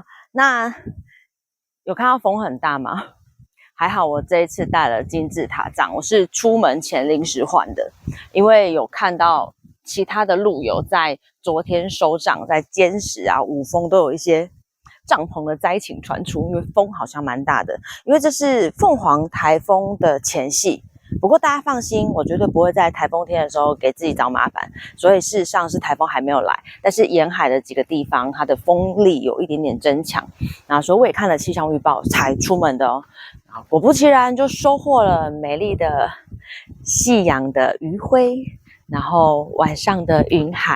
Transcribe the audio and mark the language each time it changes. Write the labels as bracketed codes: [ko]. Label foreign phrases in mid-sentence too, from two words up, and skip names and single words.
[zh] 那有看到風很大嗎？還好我這一次帶了金字塔帳，我是出門前臨時換的，因為有看到其他的路友在昨天收帳，在尖石啊、五峰都有一些帳篷的災情傳出，因為風好像蠻大的，因為這是鳳凰颱風的前夕， 不過大家放心，我絕對不會在台風天的時候給自己找麻煩。所以事實上是台風還沒有來，但是沿海的幾個地方它的風力有一點點增強。那所以我也看了氣象預報才出門的哦。果不其然，就收穫了美麗的夕陽的餘暉，然後晚上的雲海。